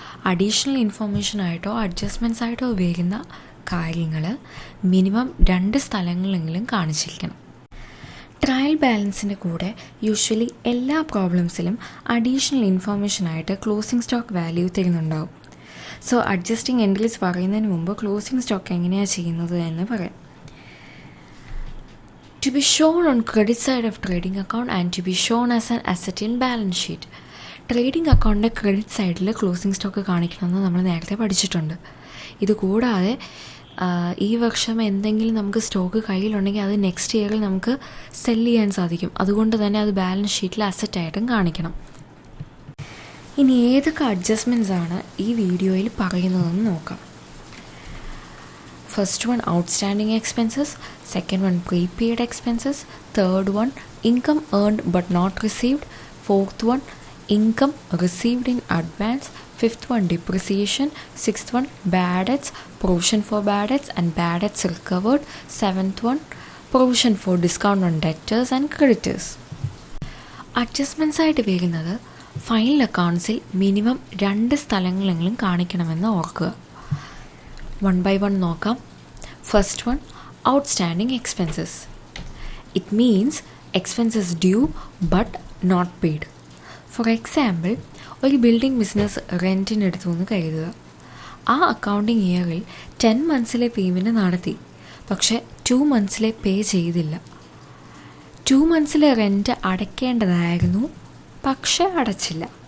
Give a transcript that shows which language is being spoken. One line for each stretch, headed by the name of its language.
Malayalam: Additional ഇൻഫോർമേഷനായിട്ടോ adjustments ആയിട്ടോ വരുന്ന കാര്യങ്ങൾ മിനിമം 2 സ്ഥലങ്ങളെങ്കിലും കാണിച്ചിരിക്കണം. ട്രയൽ ബാലൻസിൻ്റെ കൂടെ യൂഷ്വലി എല്ലാ പ്രോബ്ലംസിലും additional ഇൻഫോർമേഷനായിട്ട് closing stock value തരുന്നുണ്ടാവും. So adjusting entries പറയുന്നതിന് മുമ്പ് ക്ലോസിംഗ് സ്റ്റോക്ക് എങ്ങനെയാണ് ചെയ്യുന്നത് എന്ന് പറയാം.
English: To be shown on credit side of trading account and to be shown as an asset in balance sheet.
Malayalam: Trading അക്കൗണ്ടിൻ്റെ credit സൈഡിൽ closing stock കാണിക്കണമെന്ന് നമ്മൾ നേരത്തെ പഠിച്ചിട്ടുണ്ട്. ഇതുകൂടാതെ ഈ വർഷം എന്തെങ്കിലും നമുക്ക് സ്റ്റോക്ക് കയ്യിലുണ്ടെങ്കിൽ അത് നെക്സ്റ്റ് ഇയറിൽ നമുക്ക് സെല് ചെയ്യാൻ സാധിക്കും. അതുകൊണ്ട് തന്നെ അത് ബാലൻസ് ഷീറ്റിൽ അസറ്റായിട്ടും കാണിക്കണം. ഇനി ഏതൊക്കെ അഡ്ജസ്റ്റ്മെൻറ്റ്സ് ആണ് ഈ വീഡിയോയിൽ പറയുന്നതെന്ന് നോക്കാം.
English: First one, outstanding expenses. Second one, prepaid expenses. Third one, income earned but not received. Fourth one, income received in advance. Fifth one, depreciation. Sixth one, bad debts, provision for bad debts and bad debts recovered. Seventh one, provision for discount on debtors and creditors.
Malayalam: Adjustments ആയിട്ട് വരുന്നത് final അക്കൗണ്ട്സിൽ minimum 2 സ്ഥലങ്ങളെങ്കിലും കാണിക്കണമെന്ന് ഓർക്കുക. 1 by 1 നോക്കാം.
English: First one, outstanding expenses. It means expenses due but not paid. For example,
Malayalam: ഒരു building business റെൻറ്റിന് എടുത്തു എന്ന് കരുതുക. ആ അക്കൗണ്ടിങ് ഇയറിൽ 10 monthsലെ പേയ്മെൻറ്റ് നടത്തി, പക്ഷേ 2 monthsലെ പേ ചെയ്തില്ല. 2 monthsലെ റെൻറ്റ് അടയ്ക്കേണ്ടതായിരുന്നു, പക്ഷേ അടച്ചില്ല.